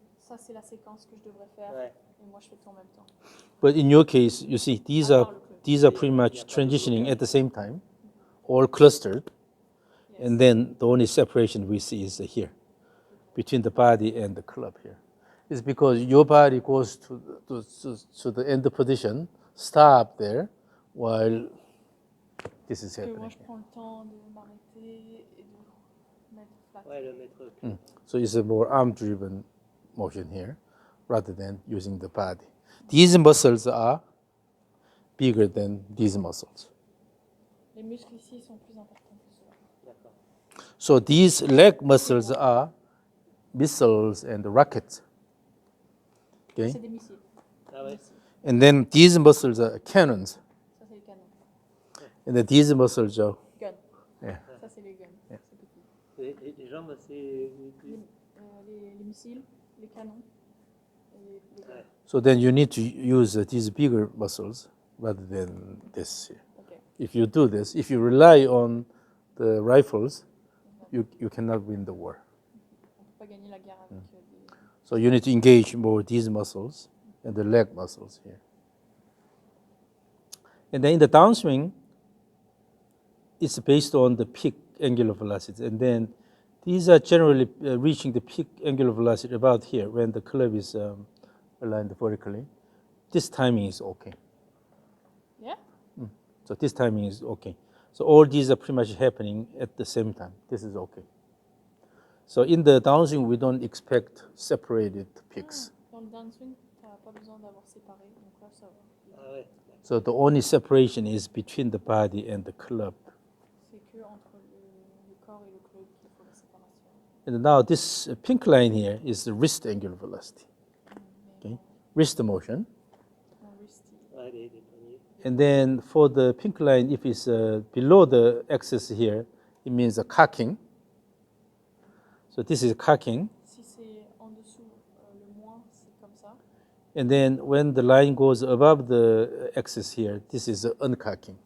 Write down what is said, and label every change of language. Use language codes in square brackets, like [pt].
[fr] Ça, c'est la séquence que je devrais faire. Ouais. Et moi, je fais tout en même temps. [en] But in your case, you see, these are pretty much transitioning at the same time, all clustered. Yes. And then the only separation we see is here, between the body and the club here. It's because your body goes to the end position, stop there, while this is [fr] Parce que moi, [en] happening. [fr] je prends le temps de m'arrêter et de mettre flat. Ouais, le mettre. [en] So it's a more arm-driven motion here, rather than using the body. These muscles are bigger than these muscles. [fr] Les muscles ici sont plus importants que ceux-là. D'accord. [en] So these leg muscles are missiles and rockets. Okay? [fr] C'est des missiles. Ah ouais. [en] And then these muscles are cannons. [fr] Ça, c'est les canons. [en] And then these muscles are, Gun. yeah. [fr] Ça, c'est les guns. [en] Yeah. [fr] C'est petit. Et les jambes, c'est. Les missiles, les canons et les guns. Ouais. [en] So then you need to use these bigger muscles rather than this here. Okay. If you do this, if you rely on the rifles, you cannot win the war. [fr] On peut pas gagner la guerre avec des... [en] So you need to engage more these muscles and the leg muscles here. And then in the downswing, it's based on the peak angular velocity. And then these are generally reaching the peak angular velocity about here when the club is aligned vertically. This timing is okay. Yeah? So this timing is okay. So all these are pretty much happening at the same time. This is okay. So in the downswing, we don't expect separated peaks. [fr] Dans le downswing, tu n'as pas besoin d'avoir séparé. Donc là, ça va. Ah ouais. [en] So the only separation is between the body and the club. [fr] C'est que entre le corps et le club qu'il faut la séparation. [en] And now this pink line here is the wrist angular velocity. Okay, wrist motion. [fr] Mon wrist, Ouais, les poignets. [en] And then for the pink line, if it's below the axis here, it means a cocking. So this is cocking. [fr] si c'est en dessous, le moins, c'est comme ça. [en] And then when the line goes above the axis here, this is uncocking.